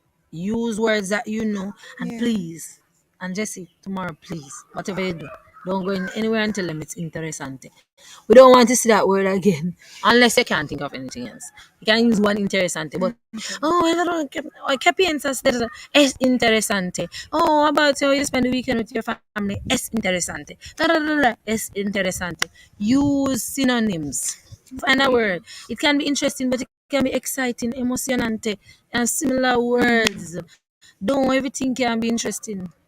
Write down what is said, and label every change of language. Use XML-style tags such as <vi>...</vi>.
<en>Use words that you know. And Yeah. please, and Jesse, tomorrow, please, whatever you do, Don't go in anywhere and tell them it's interessante. We don't want to see that word again unless you can't think of anything else. You can use one interessante, but oh, I don't know.</en> <es>¿Qué piensas de es interesante?</es> <en>Oh, how about how you spend the weekend with your family?</en> <es>Es interesante.</es> <en>Da, da, da, da. Es interesante. Use synonyms. Find a word. It can be interesting, but it can be exciting, emocionante, and similar words. Don't everything can be interesting</en>